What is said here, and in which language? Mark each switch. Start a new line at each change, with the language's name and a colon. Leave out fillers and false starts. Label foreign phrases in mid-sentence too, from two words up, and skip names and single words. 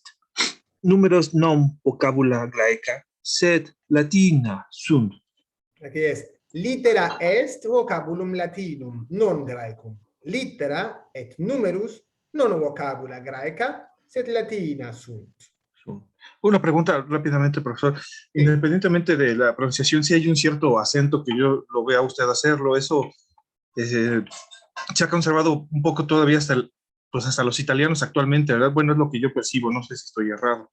Latin: Numeros non vocabula Graeca, sed Latina sunt.
Spanish: Aquí es.
Latin: Litera est vocabulum Latinum, non Graecum. Litera et numerus non vocabula Graeca, sed Latina sunt.
Spanish: Una pregunta rápidamente, profesor. Sí. Independientemente de la pronunciación, si hay un cierto acento que yo lo vea a usted hacerlo, eso se ha conservado un poco todavía hasta los italianos actualmente, ¿verdad? Bueno, es lo que yo percibo, no sé si estoy errado.